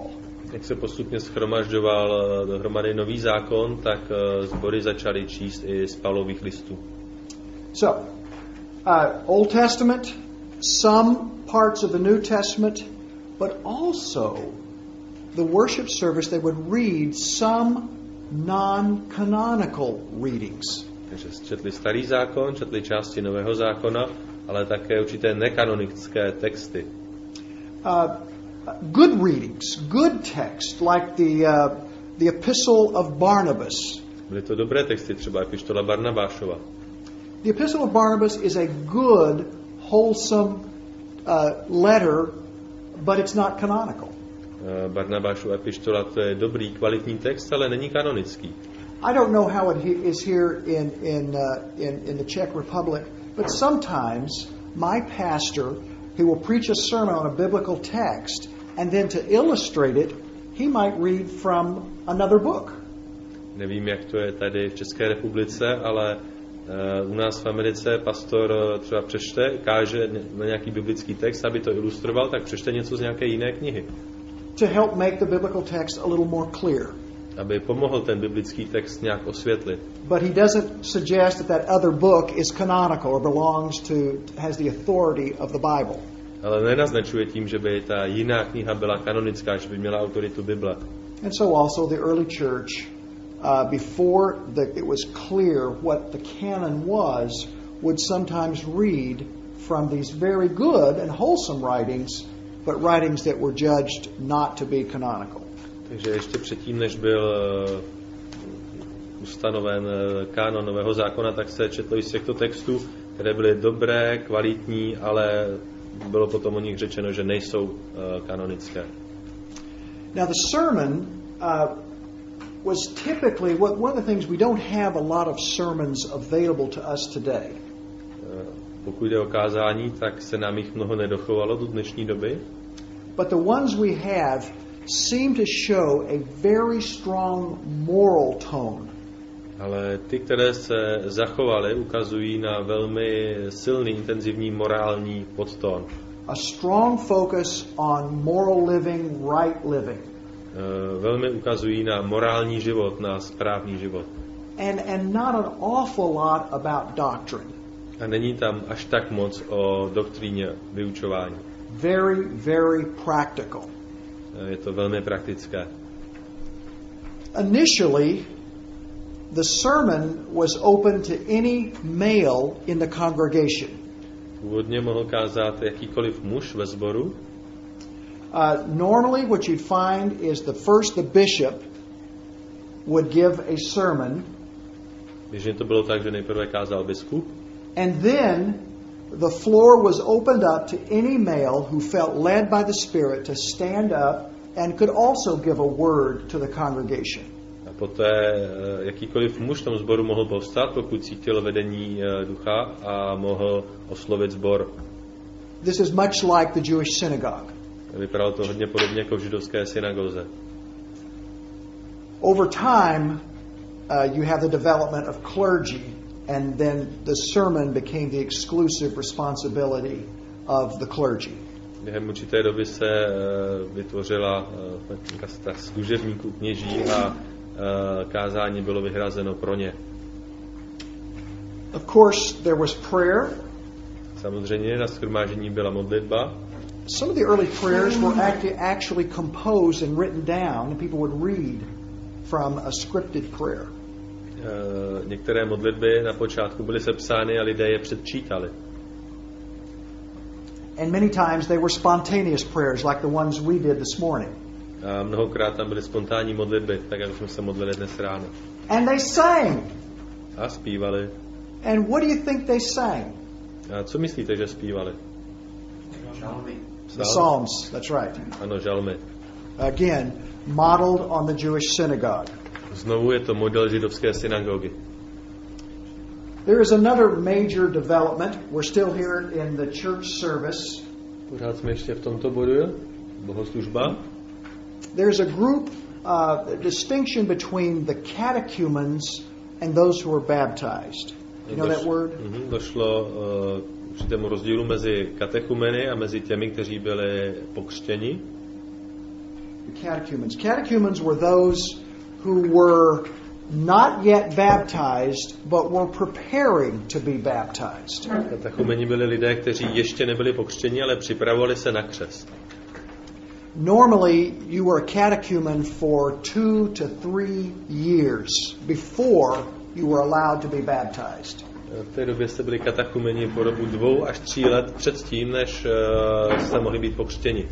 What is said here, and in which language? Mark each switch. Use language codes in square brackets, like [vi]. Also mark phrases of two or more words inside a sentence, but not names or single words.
[cs] Jak se postupně shromažďoval dohromady Nový zákon, tak sbory začaly číst i z Pavlových listů. [en] So, Old Testament, some parts of the New Testament, but also the worship service they would read some non-canonical readings. [cs] Takže četli Starý zákon, četli části Nového zákona, ale také určité nekanonické texty. [en] Good readings, good text, like the Epistle of Barnabas. [cs] Byly to dobré texty, třeba epištola Barnabášova. [en] The Epistle of Barnabas is a good, wholesome letter, but it's not canonical. [cs] Barnabášova epištola, to je dobrý, kvalitní text, ale není kanonický. [en] I don't know how it is here in the Czech Republic, but sometimes my pastor, he will preach a sermon on a biblical text, and then to illustrate it, he might read from another book. [cs] Nevím, jak to je tady v České republice, ale u nás v Americe pastor třeba přečte, káže na nějaký biblický text, aby to ilustroval, tak přečte něco z nějaké jiné knihy. [en] To help make the biblical text a little more clear. [cs] Aby pomohl ten biblický text nějak osvětlit. [en] But he doesn't suggest that other book is canonical or has the authority of the Bible. [cs] Ale nenaznačuje tím, že by ta jiná kniha byla kanonická, že by měla autoritu Bible. [en] And so also the early church, before it was clear what the canon was, would sometimes read from these very good and wholesome writings, but writings that were judged not to be canonical. [cs] Takže ještě předtím, než byl ustanoven kánon Nového zákona, tak se četlo i z těchto textů, které byly dobré, kvalitní, ale bylo potom o nich řečeno, že nejsou kanonické. [en] Now the sermon was typically one of the things we don't have a lot of sermons available to us today. [cs] Pokud jde o kázání, tak se nám jich mnoho nedochovalo do dnešní doby. [en] But the ones we have seem to show a very strong moral tone. [cs] Ale ty, které se zachovaly, ukazují na velmi silný, intenzivní morální podtón. [en] A strong focus on moral living, right living. [cs] Velmi ukazují na morální život, na správný život. [en] And not an awful lot about doctrine. [cs] A není tam až tak moc o doktríně vyučování. [en] Very, very practical. [cs] Je to velmi praktické. [en] Initially, the sermon was open to any male in the congregation. [cs] Původně mohl kázat jakýkoliv muž ve sboru. [en] Normally, what you'd find is the bishop would give a sermon. [cs] Běžně to bylo tak, že nejprve kázal biskup. [en] And then the floor was opened up to any male who felt led by the Spirit to stand up and could also give a word to the congregation. [cs] A poté jakýkoliv muž v tom sboru mohl povstat, pokud cítil vedení ducha a mohl oslovit sbor. [en] This is much like the Jewish synagogue. [cs] Vypadalo to hodně podobně jako v židovské synagoze. [en] Over time, you have the development of clergy, and then the sermon became the exclusive responsibility of the clergy. [cs] Během určité doby se vytvořila kasta služebníků kněží a kázání bylo vyhrazeno pro ně. [en] Of course, there was prayer. [cs] Samozřejmě na shromáždění byla modlitba. [en] Some of the early prayers were actually composed and written down, and people would read from a scripted prayer. [cs] Některé modlitby na počátku byly sepsány a lidé je předčítali. [en] And many times they were spontaneous prayers, like the ones we did this morning. [cs] A mnohokrát tam byly spontánní modlitby, tak jak jsme se modlili dnes ráno. [en] And they sang. [cs] A zpívali. [en] And what do you think they sang? [cs] A co myslíte, že zpívali? Žalmy. [en] The Psalms, that's right. [cs] Ano, žalmy. [en] Again, modeled on the Jewish synagogue. [cs] Znovu je to model židovské synagogy. [en] There is another major development. We're still here in the church service. [cs] Pořád jsme ještě v tomto bodu, bohoslužba. [en] There's a group, distinction between the catechumens and those who were baptized. You know that word? [cs] Došlo k určitému rozdílu mezi katechumeny a mezi těmi, kteří byli pokřtěni. [en] The catechumens. Catechumens were those who were not yet baptized, but were preparing to be baptized. [cs] Katechumeni byli lidé, kteří ještě nebyli pokřtěni, ale připravovali se na křest. [en] Normally, you were a catechumen for 2 to 3 years before you were allowed to be baptized. [cs] V té době jste byli katechumeni po dobu 2 až 3 let předtím, než jste mohli být pokřtěni.